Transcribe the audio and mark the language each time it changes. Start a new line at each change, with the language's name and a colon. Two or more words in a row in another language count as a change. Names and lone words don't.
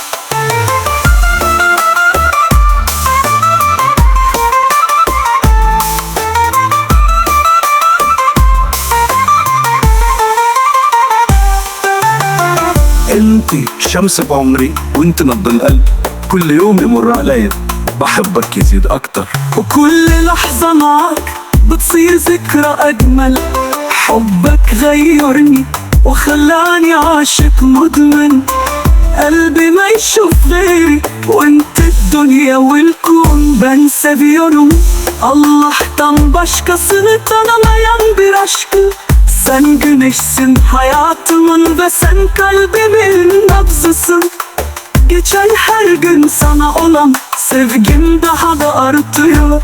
Arabic: انتي شمس بعمري وانت نبض القلب، كل يوم يمر عليا بحبك يزيد اكتر، وكل لحظة معك بتصير ذكرى أجمل. حبك غيرني وخلاني عاشق مدمن. قلبي ما يشوف غيري وانت الدنيا والكون.
Turkish: Ben seviyorum Allah'tan başkasını tanımayan bir aşkı. Sen güneşsin hayatımın ve sen kalbimin nabzısın. Geçen her gün sana olan sevgim daha da artıyor.